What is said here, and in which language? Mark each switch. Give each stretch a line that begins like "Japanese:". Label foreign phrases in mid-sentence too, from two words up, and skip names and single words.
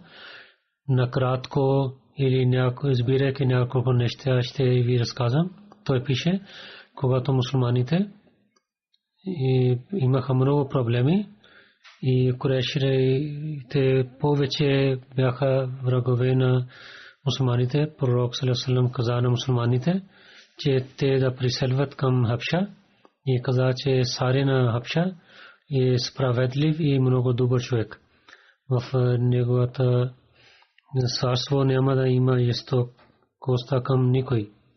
Bulgarian: Накратко или някой избирайки няколко неща ще ви разказвам. Той пише, когато мусулманите имаха много проблеми и курешите повече бяха врагове на мусулманите. Пророк
Arabic: صلى الله عليه وسلم
Bulgarian: каза на мусулманите, че те да приселват към Хабша и каза, че царя на Хабша е справедлив и много добър човек. В неговата царство няма да има изток коста към никой.